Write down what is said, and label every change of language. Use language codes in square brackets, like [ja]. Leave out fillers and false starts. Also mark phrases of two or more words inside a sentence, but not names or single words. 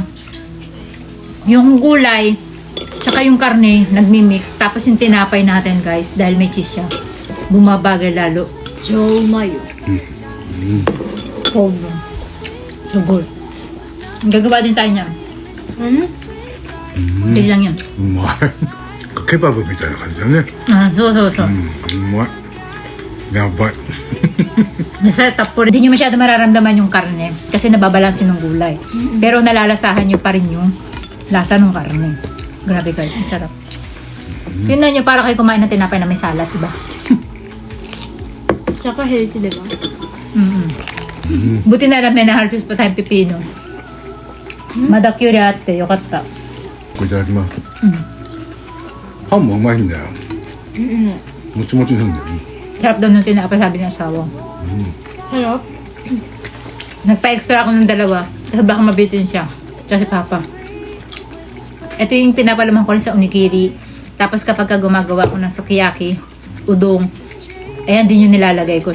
[tl] Yung gulay, tsaka yung karne, nagmi-mix. Tapos yung tinapay natin guys, dahil may cheese siya, bumabagay lalo. So, umayo. [en] So good. [tl] Gagawa din tayo niyan. Hindi lang yan. [ja] うまいケバブみたいな感じだね Ah, so. うまいやばい [tl] Nasa top po, hindi nyo masyado mararamdaman yung karne kasi nababalansin ng gulay. Pero nalalasahan nyo pa rin yung lasa ng karne. Grabe guys, ang sarap. Tingnan nyo, para kayo kumain ng tinapay na may salat, diba? Tsaka healthy, diba? Buti na lang may naharvest pa tayong pipino. [ja] まだきゅうりあって, yokatta. これいただきますパンもうまいんだよもちもちなんだよね [tl] Sarap daw ng tinapay, sabi ng asawa. Sarap. Nagpa-extra ako ng 2 kasi baka mabitin siya. Kasi papa. Ito yung pinapalaman ko rin sa onigiri. Tapos kapag gumagawa ko ng sukiyaki, udong, ayan din yung nilalagay ko.